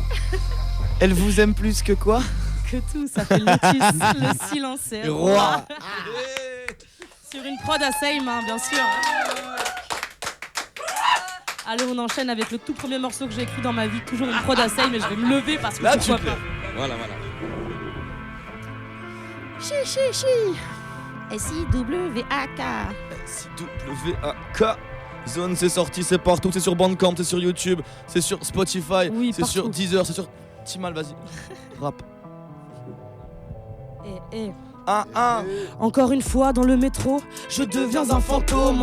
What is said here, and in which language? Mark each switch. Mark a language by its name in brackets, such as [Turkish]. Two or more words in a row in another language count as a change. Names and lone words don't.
[French] Elle vous aime plus que quoi? Que tout, ça fait le lotus, le silence est roi. Sur une prod à Same, hein, bien sûr. Allez, on enchaîne avec le tout premier morceau que j'ai écrit dans ma vie, toujours une prod à Same, mais je vais me lever parce que Là, pourquoi tu pas. peux. Voilà. Chi. S-I-W-A-K. S-I-W-A-K. Zone, c'est sorti, c'est partout, c'est sur Bandcamp, c'est sur YouTube, c'est sur Spotify, Oui, c'est sur partout. Deezer, c'est sur Timal, vas-y. Rap. Eh. Ah. Encore une fois dans le métro, je deviens un fantôme.